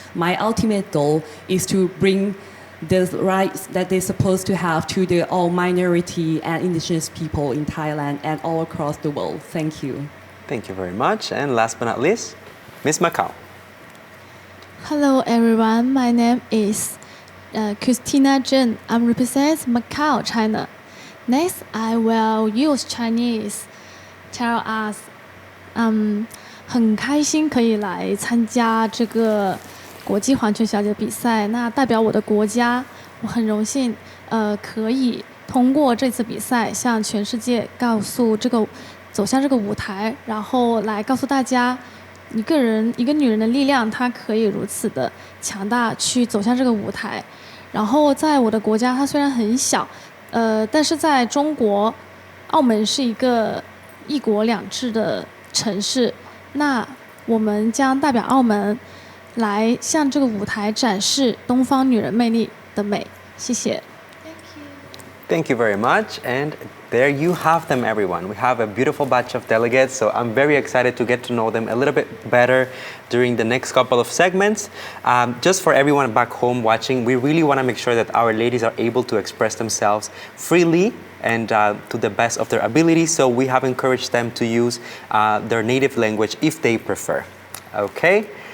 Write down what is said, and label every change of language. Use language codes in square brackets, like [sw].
[en] My ultimate goal is to bring the rights that they're supposed to have to the all minority and indigenous people in Thailand and all across the world. Thank you. Thank you very much. And last but not least, Miss Macau. Hello everyone, my name is Christina Zhen. I'm represent Macau, China. Next, I will use Chinese. Tell us, [zh] 很开心可以来参加这个国际环球小姐比赛。那代表我的国家，我很荣幸，可以通过这次比赛向全世界走向这个舞台，然后来告诉大家。一个女人的力量，她可以如此的强大，去走向这个舞台。然后在我的国家，它虽然很小，但是在中国，澳门是一个一国两制的城市。那我们将代表澳门来向这个舞台展示东方女人魅力的美。谢谢。 [en] Thank you very much. And there you have them, everyone. We have a beautiful batch of delegates, so I'm very excited to get to know them a little bit better during the next couple of segments. Just for everyone back home watching, we really want to make sure that our ladies are able to express themselves freely and to the best of their ability, so we have encouraged them to use their native language if they prefer. Okay?